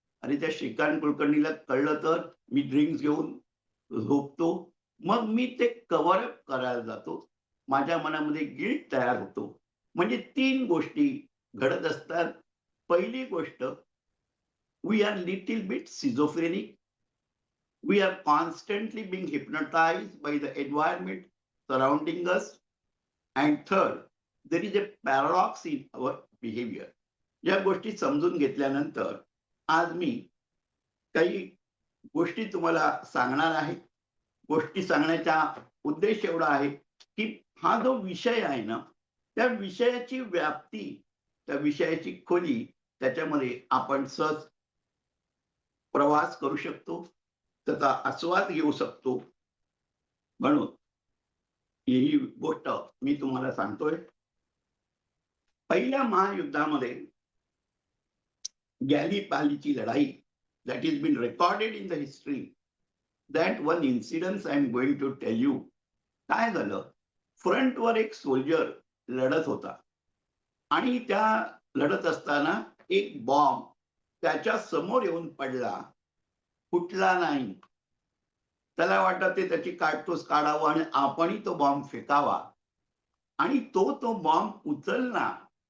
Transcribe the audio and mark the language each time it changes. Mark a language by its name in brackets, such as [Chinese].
[Marathi] आणि त्या श्रीकांत कुलकर्णीला कळलं तर मी ड्रिंक्स घेऊन झोपतो. मग मी ते कव्हर अप करायला जातो. माझ्या मनामध्ये गिल्ट तयार होतो. म्हणजे 3 गोष्टी घडत असतात. पहिली गोष्ट, [English] We are little bit schizophrenic. We are constantly being hypnotized by the environment surrounding us. And third, there is a paradox in our behavior. [Marathi] या गोष्टी समजून घेतल्यानंतर आज मी काही गोष्टी तुम्हाला सांगणार आहे. गोष्टी सांगण्याचा उद्देश एवढा आहे, की हा जो विषय आहे ना, त्या विषयाची व्याप्ती, त्या विषयाची खोली त्याच्यामध्ये आपण सहज प्रवास करू शकतो. त्याचा आस्वाद घेऊ शकतो. म्हणून ही गोष्ट मी तुम्हाला सांगतोय. पहिल्या महायुद्धामध्ये गॅलिपालीची लढाई, [English] that has been recorded in the history. That one incident I am going to tell you. [Marathi] काय झालं, फ्रंटवर एक सोल्जर लढत होता आणि त्या लढत असताना एक बॉम्ब त्याच्या समोर येऊन पडला, फुटला नाही. त्याला वाटतं ते त्याची काडतूस काढावं आणि आपणही तो बॉम्ब फेकावा आणि तो बॉम्ब उचलला.